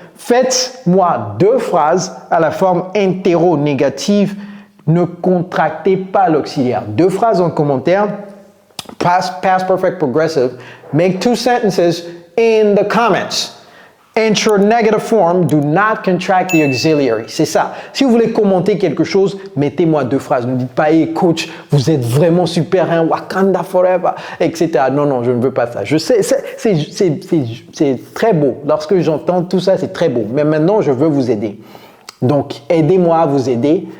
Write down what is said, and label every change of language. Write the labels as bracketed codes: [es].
[fr] Faites-moi 2 phrases à la forme interrogative. Ne contractez pas l'auxiliaire. 2 phrases en commentaire. Past perfect progressive. [en] Make 2 sentences in the comments. Enter negative form, do not contract the auxiliary. [fr] C'est ça. Si vous voulez commenter quelque chose, mettez-moi 2 phrases. Ne dites pas, hey coach, vous êtes vraiment super, hein, Wakanda forever, etc. Non, je ne veux pas ça. Je sais, c'est très beau. Lorsque j'entends tout ça, c'est très beau. Mais maintenant, je veux vous aider. Donc, aidez-moi à vous aider.